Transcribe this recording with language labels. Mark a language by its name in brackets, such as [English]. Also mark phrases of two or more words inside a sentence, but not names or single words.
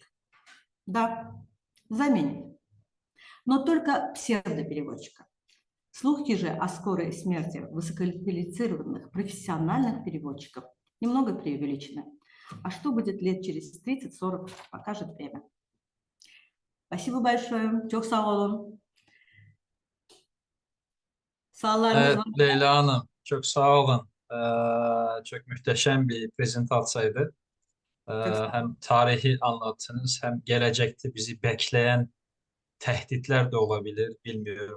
[Russian] Да, заменит, но только псевдопереводчика. Слухи же о скорой смерти высококвалифицированных профессиональных переводчиков немного преувеличены. А что будет лет через 30-40, покажет время. Спасибо большое. [Turkish] Çok sağ olun. Sağlarınız Evet var. Leyla Hanım, çok sağ olun. Çok muhteşem bir prezentasiyaydı. Hem tarihi anlattınız, hem gelecekte bizi bekleyen tehditler de olabilir, bilmiyorum.